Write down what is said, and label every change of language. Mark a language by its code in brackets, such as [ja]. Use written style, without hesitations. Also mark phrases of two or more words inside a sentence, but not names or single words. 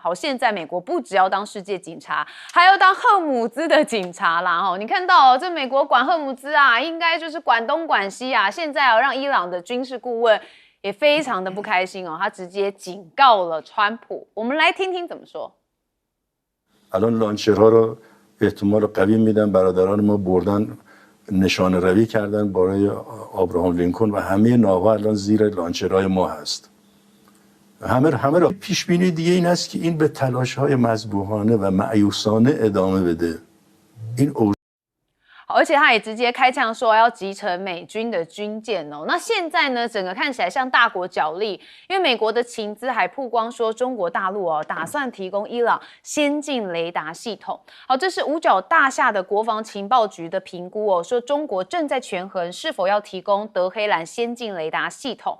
[zh] 现在美国不只要当世界警察，还要当赫姆兹的警察啦。你看到这美国管赫姆兹应该就是管东管西现在让伊朗的军事顾问也非常的不开心他直接警告了川普。我们来听听怎么说。 [fa] الان لانچرها رو احتمال قوی میدن برادران ما بردن نشانه روی کردن برای آبراهام لینکلن و همه ناوها الان زیر لانچرهای ما هست. همه را پیش بینی دیگه این است که این به تلاش‌های مذبوحانه و مأیوسانه ادامه بده. این [zh] 而且他也直接开枪说要集成美军的军舰那现在呢，整个看起来像大国角力，因为美国的情资还曝光说中国大陆打算提供伊朗先进雷达系统。这是五角大厦的国防情报局的评估说中国正在权衡是否要提供德黑兰先进雷达系统。